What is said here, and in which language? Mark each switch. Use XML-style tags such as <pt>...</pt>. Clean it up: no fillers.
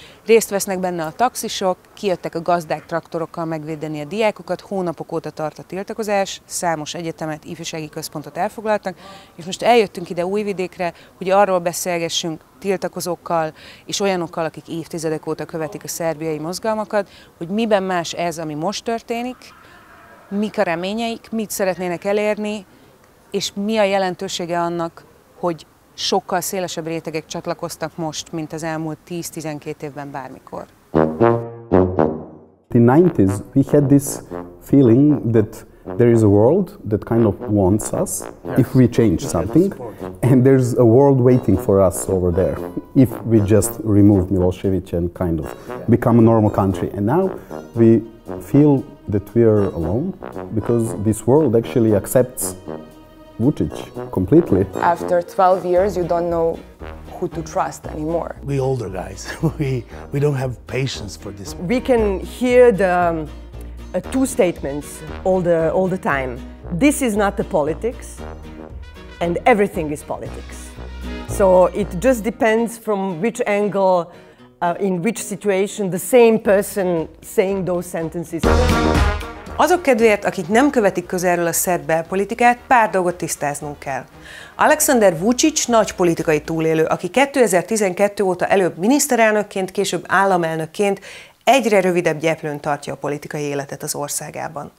<hu>Részt vesznek benne a taxisok, kijöttek a gazdák traktorokkal megvédeni a diákokat, hónapok óta tart a tiltakozás, számos egyetemet, ifjúsági központot elfoglaltak, és most eljöttünk ide Újvidékre, hogy arról beszélgessünk tiltakozókkal és olyanokkal, akik évtizedek óta követik a szerbiai mozgalmakat, hogy miben más ez, ami most történik, mik a reményeik, mit szeretnének elérni, és mi a jelentősége annak, hogy sokkal szélesebb rétegek csatlakoztak most, mint az elmúlt 10-12 évben bármikor.</hu> <en>In the 90s, we had this feeling that there is a world that kind of wants us if we change something, and there's a world waiting for us over there if we just remove Milosevic and kind of become a normal country. And now we feel that we are alone because this world actually accepts Vučić completely. After 12 years, you don't know who to trust anymore. We older guys, we don't have patience for this. We can hear the two statements all the time. This is not the politics, and everything is politics. So it just depends from which angle, in which situation, the same person saying those sentences.</en> <hu>Azok kedvéért, akik nem követik közelről a szerb belpolitikát, pár dolgot tisztáznunk kell. Alexander Vučić nagy politikai túlélő, aki 2012 óta előbb miniszterelnökként, később államelnökként egyre rövidebb gyeplőn tartja a politikai életet az országában.</hu>